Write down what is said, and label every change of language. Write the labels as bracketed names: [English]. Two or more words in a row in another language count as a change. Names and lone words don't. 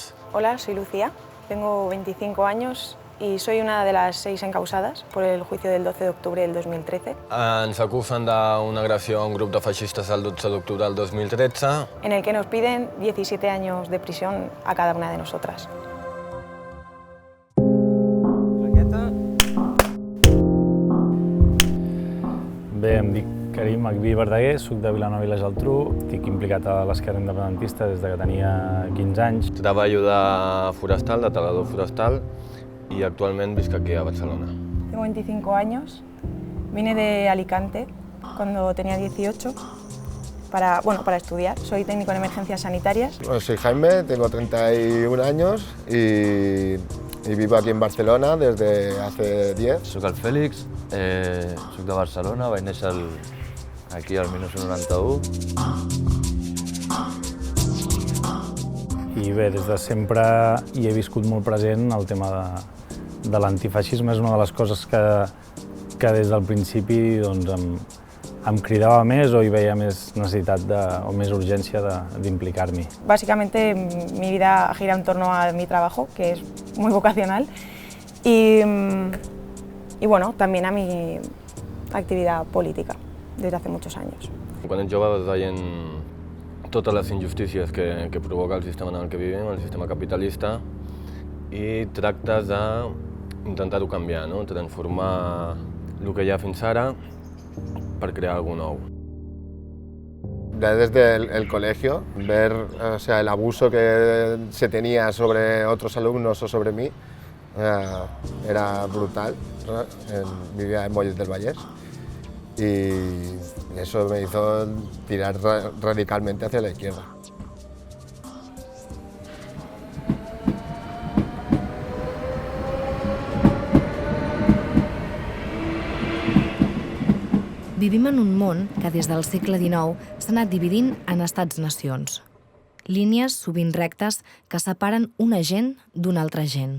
[Spanish] Hola, soy Lucía, tengo 25 años y soy una de las 6 encausadas por el juicio del 12 de octubre del 2013. [Catalan] Ens acusen d'una agressió a un grup de feixistes el 12 d'octubre del 2013. [Spanish] En el que nos piden 17 años de prisión a cada una de nosotras. [Catalan] Bé, em dic Karim Agbi Verdaguer, soc de Vilanova i la Geltrú, estic implicat a l'esquerra independentista des de que tenia 15 anys. Treballo de forestal, de talador forestal, i actualment visc aquí a Barcelona. [Spanish] Tengo 25 años, vine de Alicante cuando tenía 18 para estudiar. Soy técnico en emergencias sanitarias. Bueno, soy Jaime, tengo 31 años y vivo aquí en Barcelona desde hace 10. [Catalan] Soc el Fèlix, soc de Barcelona, vaig néixer aquí al 1991. I bé, des de sempre hi he viscut molt present el tema de l'antifeixisme. És una de les coses que des del principi doncs, em cridava més o hi veia més necessitat o més urgència d'implicar-m'hi. [Spanish] Básicamente mi vida gira en torno a mi trabajo, que es muy vocacional, y bueno, también a mi actividad política desde hace muchos años. [Catalan] Quan ets jove vas veient totes les injustícies que provoca el sistema en el que vivim, el sistema capitalista, i tractes d'intentar-ho canviar, no? Transformar el que hi ha fins ara per crear alguna nou. [Spanish] Desde el colegio, ver el abuso que se tenía sobre otros alumnos o sobre mí era brutal. Vivía en Mollet del Vallès y eso me hizo tirar radicalmente hacia la izquierda. [Catalan] Vivim en un món que des del segle XIX s'ha anat dividint en estats-nacions. Línies sovint rectes que separen una gent d'una altra gent.